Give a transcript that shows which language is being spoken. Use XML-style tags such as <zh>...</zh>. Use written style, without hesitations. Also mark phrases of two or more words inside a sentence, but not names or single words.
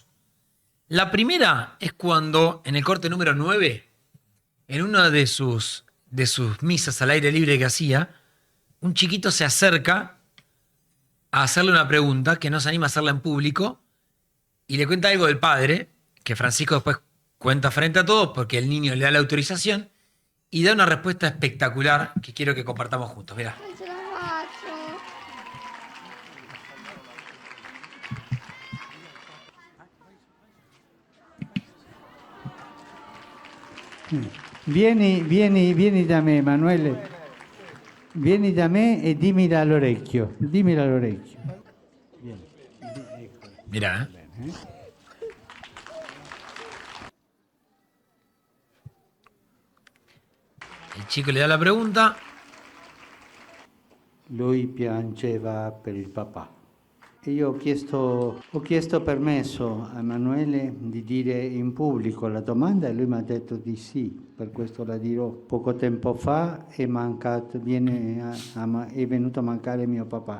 <es>La primera es cuando, en el corte número 9, en una de sus misas al aire libre que hacía, un chiquito se acerca a hacerle una pregunta que no se anima a hacerla en público y le cuenta algo del padre, que Francisco después cuenta frente a todos porque el niño le da la autorización y da una respuesta espectacular que quiero que compartamos juntos. Mirá.</es> <it>Vieni da me, Emanuele. Vieni da me e dimmi all'orecchio. Dimmi all'orecchio. Vieni.</it> <es>Mirá. El chico le da la pregunta.</es> <it>Lui piangeva per il papà. E io ho chiesto permesso a Emanuele di dire in pubblico la domanda e lui mi ha detto di sì, per questo la dirò. Poco tempo fa è venuto a mancare mio papà.</it>